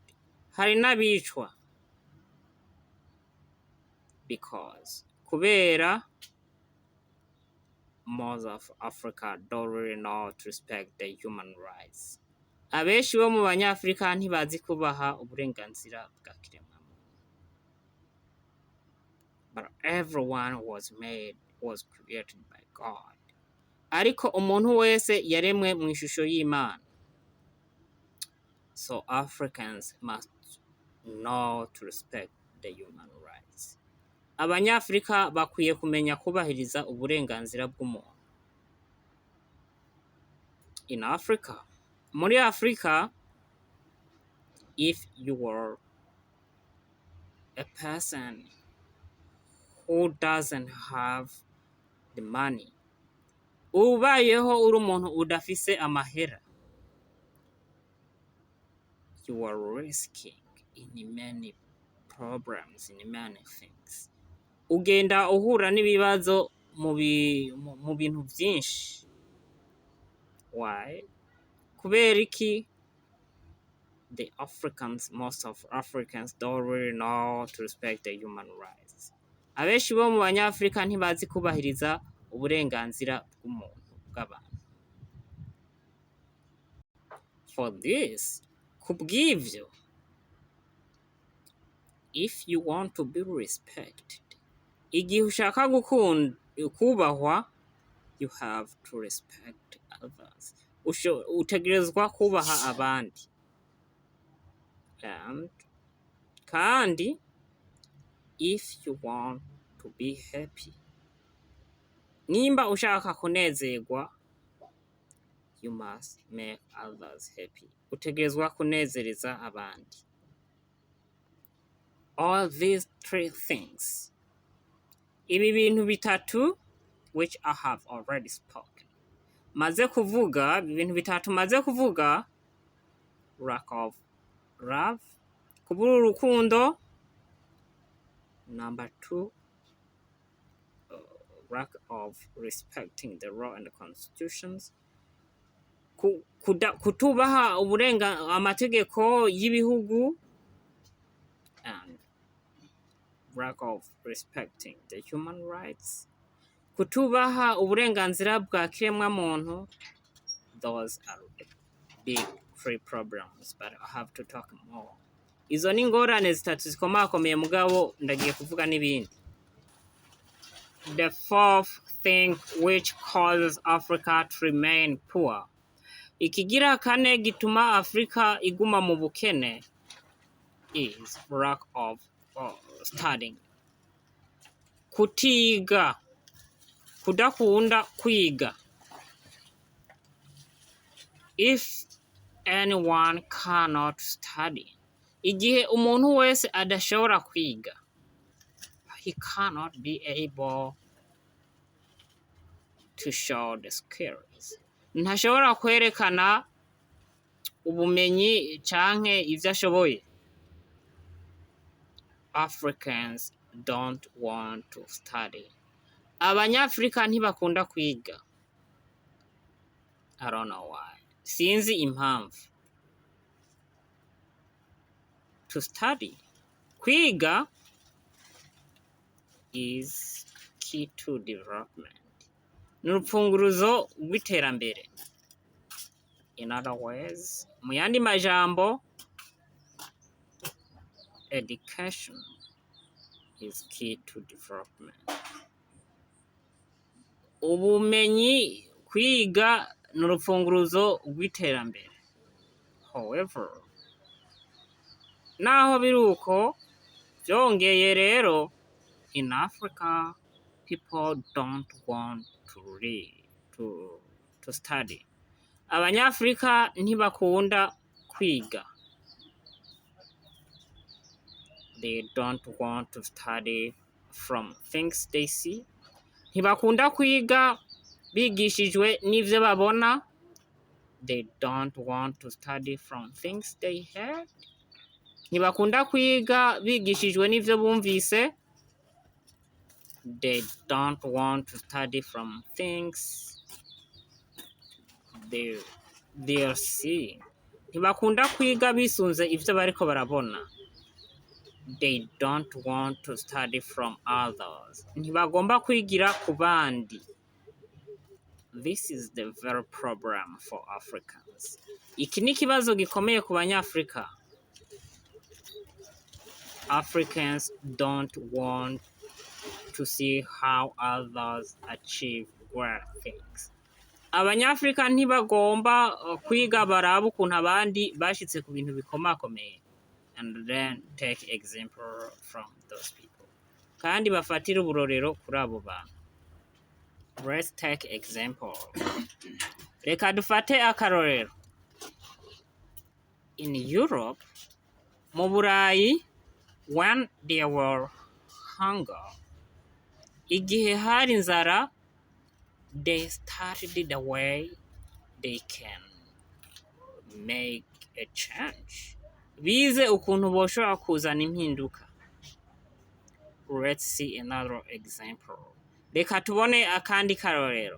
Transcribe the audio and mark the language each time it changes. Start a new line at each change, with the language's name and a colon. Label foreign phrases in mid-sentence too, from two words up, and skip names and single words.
Rundi: Hari n'abicwa.
English: Because kubera most of Africa don't really know to respect the human rights.
Rundi: Abenshi bo mu banyafrika ntibazi kubaha uburenganzira bwa kiremwamuntu.
English: But everyone was created by God.
Rundi: Ariko umuntu wese yaremwe mu ishusho y'Imana.
English: So Africans must know to respect the human rights.
Rundi: Abanyafrika bakwiye kumenya kubahiriza uburenganzira bw'umuntu.
English: In Africa,
Rundi: muri Africa,
English: if you are a person who doesn't have the money,
Rundi: ubayeho uri umuntu udafise amahera,
English: you are risking in many problems, in many things.
Rundi: Ugenda uhura n'ibibazo mu bintu byinshi. Why? Kubera iki?
English: Most of Africans don't really know to respect the human rights.
Rundi: Abenshi bo mu banyafrika ntibazi kubahiriza uburenganzira bw'umuntu bw'abantu.
English: For this, kubw'ivyo, if you want to be respected,
Rundi: igihe ushaka kubahwa,
English: you have to respect others.
Rundi: Utegerezwa kubaha abandi.
English: And kandi, if you want to be happy,
Rundi: nimba ushaka kunezerwa,
English: you must make others happy.
Rundi: Utegerezwa kunezereza abandi.
English: All these 3 things,
Rundi: ibi bintu bitatu,
English: which I have already spoken,
Rundi: ibintu bitatu maze kuvuga,
English: lack of love,
Rundi: kubura urukundo.
English: Number 2, lack of respecting the law and the constitutions,
Rundi: kutubaha amategeko y'ibihugu
English: lack of respecting the human rights,
Rundi: kutubaha uburenganzira bwa kiremwamuntu.
English: Those are big three problems, but I have to talk more.
Rundi: Izo ni ingorane zitatu zikomakomeye mugabo ndagiye kuvuga n'ibindi.
English: The fourth thing which causes Africa to remain poor.
Rundi: Ikigira kane gituma Afrika iguma mu bukene
English: is lack of studying.
Rundi: Kutiga, kudakunda kwiga.
English: If anyone cannot study,
Rundi: igihe umuntu wese adashobora kwiga,
English: he cannot be able to show the skills.
Rundi: Ntashobora kwerekana ubumenyi canke ivyo ashoboye.
English: Africans don't want to study.
Rundi: Abanyafrika ntibakunda kwiga.
English: I don't know why.
Rundi: Sinzi impamvu.
English: To study. Kwiga is key to development.
Rundi: N'urupfunguruzo rw'iterambere.
English: In other words,
Rundi: mu yandi majambo,
English: education is key to development.
Rundi: Ubumenyi, kwiga n'urupfunguruzo rw'iterambere. However, naho biruko byongeye rero,
English: in Africa, people don't want to read, to study.
Rundi: Abanyafrika ntibakunda kwiga.
English: They don't want to study from things they see.
Rundi: Ntibakunda kwiga bigishijwe n'ivyo babona.
English: They don't want to study from things they heard.
Rundi: Ntibakunda kwiga bigishijwe n'ivyo bumvise.
English: They don't want to study from things they are seeing.
Rundi: Ntibakunda kwiga bisunze ivyo bariko barabona.
English: They don't want to study from others.
Rundi: Ntibagomba kwigira ku bandi.
English: This is the very problem for Africans.
Rundi: Iki ni kibazo gikomeye ku banyafrika.
English: Africans don't want to see how others achieve great things.
Rundi: Abanyafrika ntibagomba kwiga baraba ukuntu abandi bashitse ku bintu bikomakomeye,
English: and then take example from those people.
Rundi: Kandi bafatira uburorero kuri abo bantu.
English: Let's take example.
Rundi: Reka dufate akarorero.
English: In Europe,
Rundi: mu Burayi,
English: when there were hunger,
Rundi: igihe hari inzara,
English: they studied the way they can make a change.
Rundi: Bize ukuntu boshobora kuzana impinduka.
English: Let's see another example.
Rundi: Reka tubone akandi karorero.